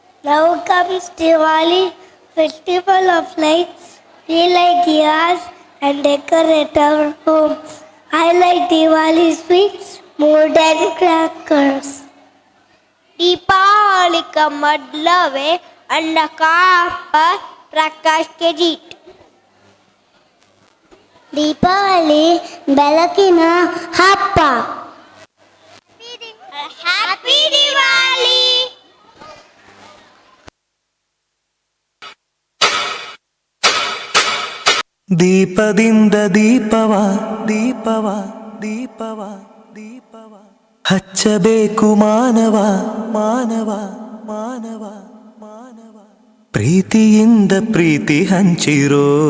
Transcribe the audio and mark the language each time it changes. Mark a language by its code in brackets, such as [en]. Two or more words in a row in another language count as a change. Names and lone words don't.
[en] Now comes Diwali, festival of lights. We light diyas and decorate our homes. I like Diwali sweets more than crackers. [hi] दीपावली का मतलब है अंधकार पर प्रकाश के जीत. [kn] ದೀಪಾವಳಿ ಬೆಳಕಿನ ಹಬ್ಬ. [en] Happy Diwali. [kn] ದೀಪದಿಂದ ದೀಪವ ದೀಪವ ದೀಪವ ದೀಪವ ಹಚ್ಚಬೇಕು ಮಾನವ ಮಾನವ ಮಾನವ ಮಾನವ ಪ್ರೀತಿಯಿಂದ ಪ್ರೀತಿ ಹಂಚಿರೋ.